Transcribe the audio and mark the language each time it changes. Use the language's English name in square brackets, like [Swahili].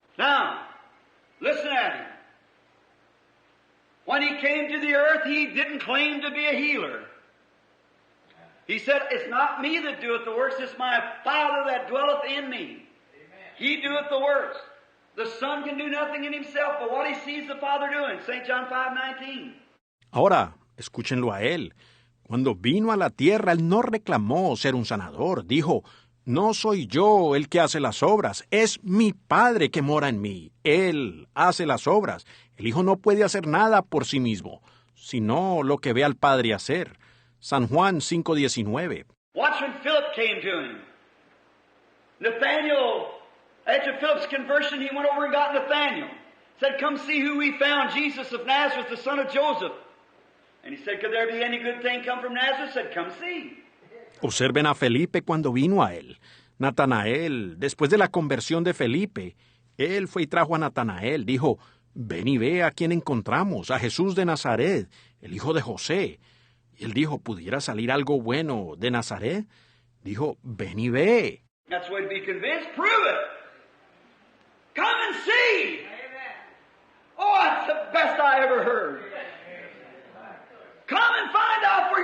[English] Now, listen at Him. When He came to the earth, He didn't claim to be a healer. He said, it's not me that doeth the works, it's my Father that dwelleth in me. He doeth the works. The Son can do nothing in Himself, but what He sees the Father doing. St. John 5:19. [Spanish] Ahora, escúchenlo a Él. Cuando vino a la tierra, Él no reclamó ser un sanador. Dijo, no soy yo el que hace las obras, es mi Padre que mora en mí. Él hace las obras. El Hijo no puede hacer nada por sí mismo, sino lo que ve al Padre hacer. San Juan 5:19. [English] Watch when Philip came to him. Nathaniel, after Philip's conversion, he went over and got Nathaniel. Said, come see who we found, Jesus of Nazareth, the son of Joseph. And he said, could there be any good thing come from Nazareth? Said, come see. [Spanish] Observen a Felipe cuando vino a él. Natanael, después de la conversión de Felipe, él fue y trajo a Natanael. Dijo, ven y ve a quién encontramos, a Jesús de Nazaret, el hijo de José. Y él dijo, ¿pudiera salir algo bueno de Nazaret? Dijo, ven y ve. [English] That's the way to be convinced. Prove it. Come and see. Oh, that's the best I ever heard. Come and find out